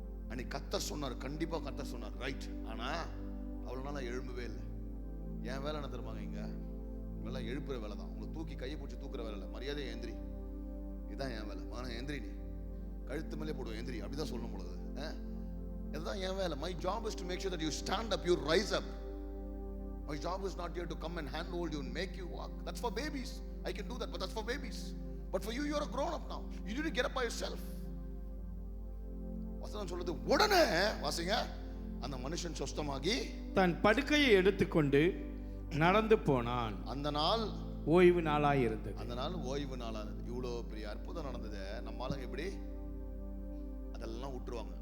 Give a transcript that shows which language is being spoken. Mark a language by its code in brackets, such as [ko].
[ta] அன்னைக்கு கர்த்தர் சொன்னார், கண்டிப்பா கர்த்தர் சொன்னார், ரைட். ஆனா அவ்வளவு நாளா எழும்பவே இல்லை. என் வேலை என்ன தெரியுமாங்க? இங்க வேலை எழுப்புற வேலை தான். உங்களை தூக்கி கையை பிடிச்சி தூக்குற வேலை இல்லை. மரியாதை எந்திரி, இதுதான் என் வேலை. எந்திரி, நீ கழுத்து மேலே போடுவேன், எந்திரி, அப்படிதான் சொல்லணும் பொழுது. இதுதான் என் வேலை. [en] My job is to make sure that you stand up, you rise up. My job is not here to come and handhold you and make you walk. That's for babies. I can do that, but that's for babies. But for you, you're a grown up now. You need to get up by yourself. [ta] வசனம் சொல்லுது, உடனே வாசிங்க, அந்த மனுஷன் சொஸ்தமாகி தன் படுக்கையை எடுத்துக்கொண்டு நடந்து போனான். அந்த நாள் ஓய்வு நாளாய் இருந்தது. அந்த நாள் ஓய்வு நாளானது. இவ்வளோ பெரிய அற்புதம் நடந்தது. நம்ம ஆளுங்க எப்படி அதெல்லாம் விட்டுருவாங்க.